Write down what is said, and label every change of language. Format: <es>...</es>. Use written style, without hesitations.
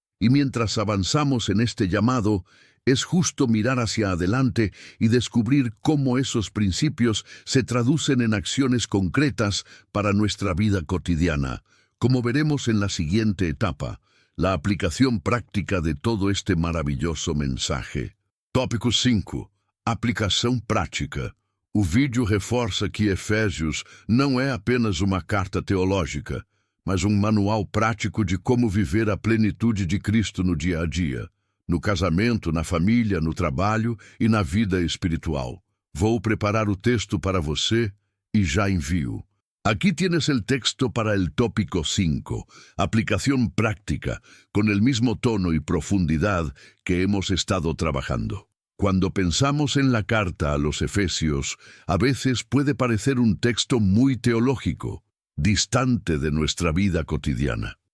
<es>Y mientras avanzamos en este llamado, es justo mirar hacia adelante y descubrir cómo esos principios se traducen en acciones concretas para nuestra vida cotidiana, como veremos en la siguiente etapa, la aplicación práctica de todo este maravilloso mensaje.</es> <pt>Tópico 5. Aplicação prática. O vídeo reforça que Efésios não é apenas uma carta teológica, mas um manual prático de como viver a plenitude de Cristo no dia a dia, no casamento, na família, no trabalho e na vida espiritual. Vou preparar o texto para você e já envio.</pt> <es>Aquí tienes el texto para el tópico 5, aplicación práctica, con el mismo tono y profundidad que hemos estado trabajando. Cuando pensamos en la carta a los Efesios, a veces puede parecer un texto muy teológico, distante de nuestra vida cotidiana.</es>